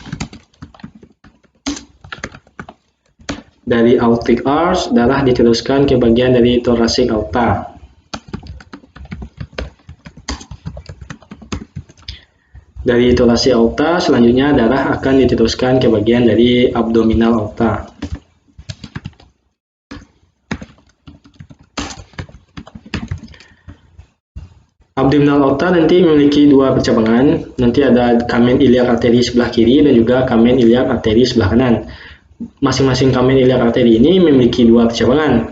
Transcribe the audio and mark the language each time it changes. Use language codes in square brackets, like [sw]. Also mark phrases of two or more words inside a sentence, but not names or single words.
[id] Dari [en] aortic arch, [id] darah diteruskan ke bagian dari [en] thoracic aorta. [id] Dari [en] thoracic aorta, [id] selanjutnya darah akan diteruskan ke bagian dari [en] abdominal aorta. Abdominal aorta [id] nanti memiliki dua percabangan. Nanti ada [en] kamen iliac artery [id] sebelah kiri dan juga [en] kamen iliac artery [id] sebelah kanan. Masing-masing [en] kamen iliac artery [id] ini memiliki dua percabangan.